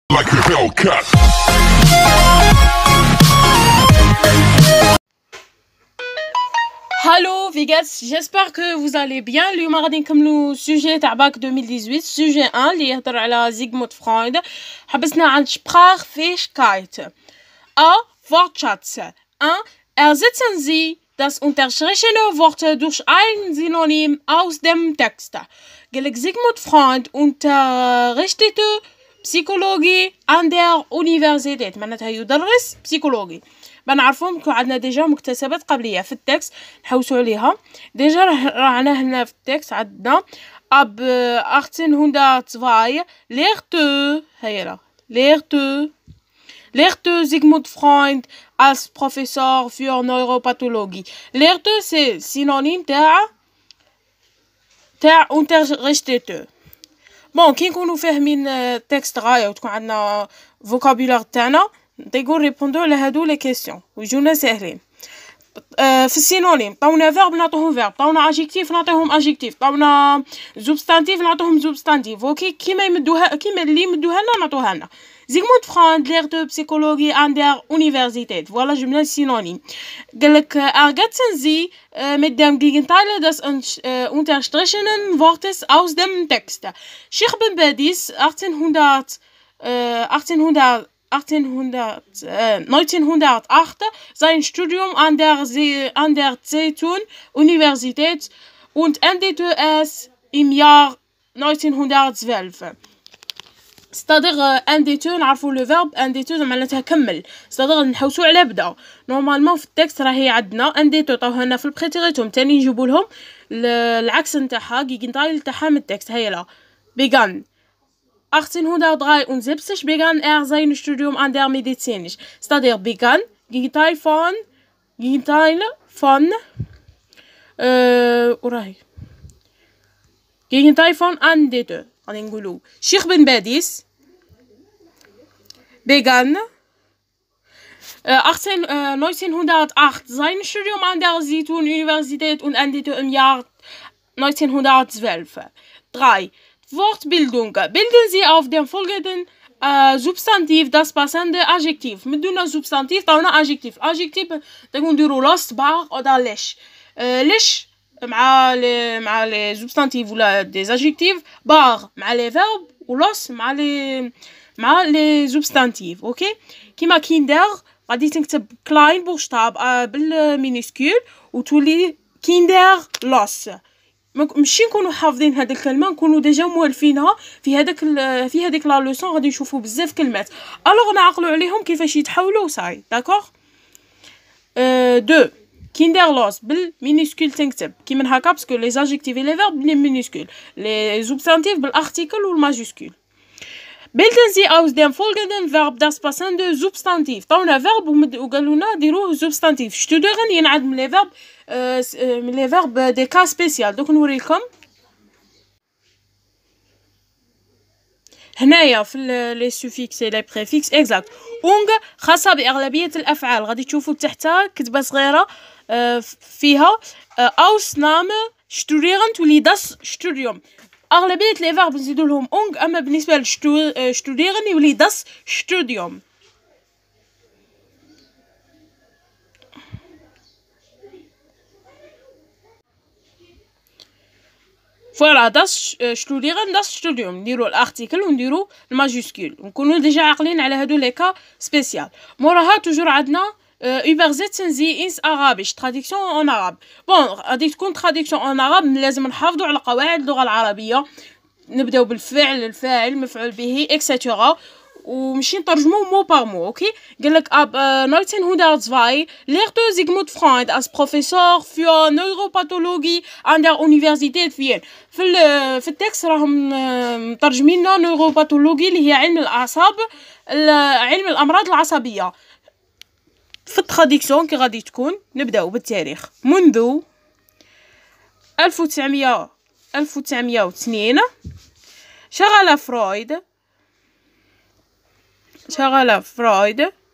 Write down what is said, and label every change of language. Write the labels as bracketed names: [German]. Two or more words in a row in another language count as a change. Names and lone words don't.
[English] like a Hellcat. [German] Hallo, wie geht's? [French] J'espère que vous allez bien. [Arabic] اليوم غادي نكملوا sujet تاع باك 2018 sujet 1 اللي يهضر على زيغموند فرويد. حبسنا عند Sprachfähigkeit. A. [German] Wortschatz. 1. Ersetzen Sie das unterstrichene Wort durch ein Synonym aus dem Text. قالك زيغموند فرويد unterrichtete Psychologie an der Universität. [Arabic] معناتها يدرس بسيكولوجي. بنعرفهم كون عندنا ديجا مكتسبات قبليه في التكست نحوسوا عليها. ديجا رانا هنا في التكست عندنا [German] ab 1802 lehrte هيا lehrte Sigmund Freud als Professor für Neuropathologie. [French] lehrte c'est synonyme تاع unterrichtete. [Arabic] بون كي نكونوا فاهمين التكست غايه وتكون عندنا فوكابولار تاعنا نقول ريبوندو على هادو [French] les questions [Arabic] ويجونا ساهلين. في السينونيم طاونا فيرب نعطوهم فيرب، طاونا ادجيكتيف نعطيهم ادجيكتيف، طاونا زوبستانتيف نعطوهم زوبستانتيف. اوكي كيما اللي يمدوها لنا نعطوها لنا. [German] زيغموند فرويد lehrte Psychologie an der Universität. [Arabic] فوالا جبنا السينونيم. [German] قالك ergänzen Sie mit dem Gegenteil des unterstrichenen Wortes aus dem Text. Sheikh Ben Badis 1908 sein Studium an der Zeitun-Universität und endete es im Jahr 1912. [Arabic] ستادير انديتو نعرفوا [French] le verbe [Arabic] انديتو معناتها كمل، ستادير نحوسوا على بدا. نورمالمون في التكست راهي عندنا انديتو طاوها لنا في البريتيريتوم، تاني نجيبوا لهم العكس نتاعها جيجنتايل تاعها من التكست. [German] هيا لا begann 1873 begann sein Studium an der Medizin. [Arabic] ستادير begann [German] Gegenteil von [Arabic] وراهي [German] Gegenteil von [Arabic] انديتو. غادي نقولوا [German] شيخ بن باديس begann 1908 sein Studium an der Zeitun-Universität und endete im Jahr 1912. 3. Wortbildung. Bilden Sie auf dem folgenden Substantiv das passende Adjektiv. [Arabic] مدونا Substantiv طاونا Adjektiv. Adjektiv تقول نديرو [German] lost bar oder [Arabic] ليش. ليش مع لي زوبستانتيف ولا [French] des adjectifs, [Arabic] بار مع [French] les verbes [Arabic] ولوس مع لي زوبستانتيف. اوكي كيما كيندر غادي تكتب [German] klein Buchstab [Arabic] بالمينيسكول وتولي [German] Kinder los. [Arabic] ماشي نكونوا حافظين هاد الكلمه، نكونوا ديجا موالفينها في هذيك [French] la leçon. [Arabic] غادي نشوفوا بزاف كلمات الوغ نعقلوا عليهم كيفاش يتحولوا صاي. داكوغ 2 كيندرلوس بالمينيسكول تنكتب كيما هكا باسكو [French] les adjectifs les verbes [Arabic] بالمينيسكول، لي زوبستانتيف بالارتيكل والماجيسكول. [German] bilden Sie aus dem folgenden Verb das passende Substantiv. [Arabic] طاونا فيرب وقالوا لنا ديروه زوبستانتيف. شتودرن ينعد من [French] les verbes des cas spéciaux. [Arabic] دوك نوريلكم هنايا في [French] les suffixes les préfixes exact. [Arabic] اونغ خاصه باغلبيه الافعال. غادي تشوفوا تحتها كتبه صغيره فيها [German] Ausnahme studieren [Arabic] تولي [German] das Studium. [Arabic] أغلبية [French] لي فيرب [Arabic] نزيدو لهم اونغ، أما بالنسبة لشتوديرن يولي [German] das Studium. [Arabic] فوالا [German] das Studieren das Studium [Arabic] نديرو الارتيكل ونديرو الماجيسكول، نكونو ديجا عاقلين على هادو [French] les cas spéciaux. [Arabic] موراها توجور عندنا [German] übersetzen Sie ins Arabisch. [French] traduction en arabe. [Arabic] بون غادي تكون [French] traduction en arabe [Arabic] لازم نحافظوا على قواعد اللغة العربية. نبداو بالفعل، الفاعل، مفعول به اكسيتيرا ومشي نترجمو [French] mot par mot. [Arabic] اوكي قالك [German] ab 1902 lehrte Sigmund Freud als Professor für Neuropathologie an der Universität Wien. [Arabic] في التكست راهم مترجمين لنا نيوروباثولوجي اللي هي علم الأعصاب، علم الأمراض العصبية. في التراديكسيون كي غادي تكون نبداو بالتاريخ. منذ 1902 شغل فرويد